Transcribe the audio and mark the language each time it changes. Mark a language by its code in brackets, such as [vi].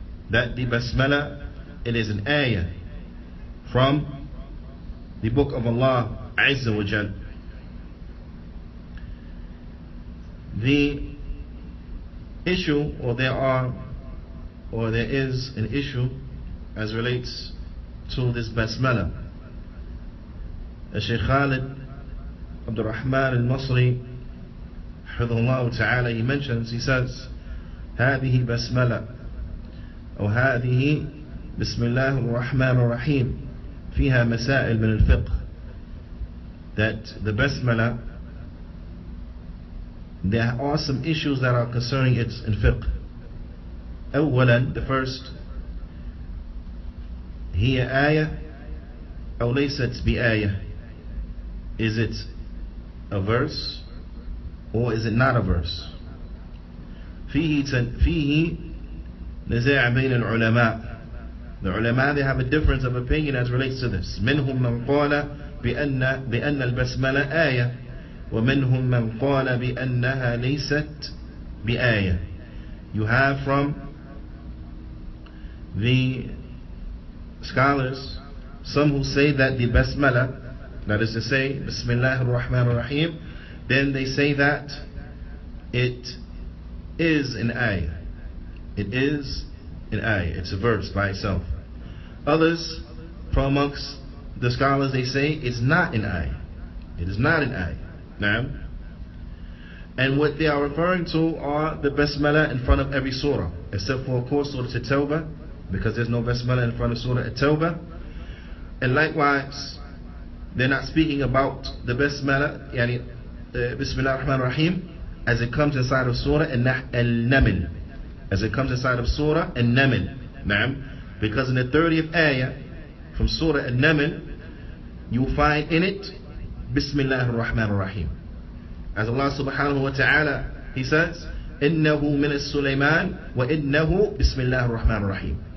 [en] That the Basmala, it is an ayah from the book of Allah azza wa jal. The issue, or there is an issue as relates to this Basmala. Shaykh Khalid Abdul Rahman al-Masri حفظه ta'ala, he mentions, he says, [ar] هذه بسملة أو هذه بسم الله الرحمن الرحيم فيها مسائل من الفقه. [en] That the Basmala, there are some issues that are concerning it in fiqh. [ar] أولا, [en] the first, [ar] هي آية أو ليست بآية. [en] Is it a verse or is it not a verse? [ar] فيه نزاع بين العلماء. [en] The ulama, they have a difference of opinion as relates to this. [ar] منهم من قال بأن البسملة آية ومنهم من قال بأنها ليست بآية. [en] You have from the scholars some who say that the Basmala, that is to say Bismillahir Rahmanir Rahim, then they say that it is an ayah. It is an ayah. It's a verse by itself. Others from amongst the scholars, they say it's not an ayah. It is not an ayah. Now, and what they are referring to are the basmala in front of every surah, except for, of course, Surah At-Tawbah, because there's no basmala in front of Surah At-Tawbah. And likewise, they're not speaking about the basmala, yani Bismillah ar-Rahman ar-Rahim, as it comes inside of Surah Al-Naml, as it comes inside of Surah Al-Naml. Naam, because in the 30th ayah from Surah Al-Naml, you'll find in it Bismillah ar-Rahman ar-Rahim. As Allah subhanahu wa ta'ala, He says, [ar] إِنَّهُ مِنَ السُّلَيْمَانِ وَإِنَّهُ بِسْمِ اللَّهِ الرَّحْمَنِ الرَّحِيمِ.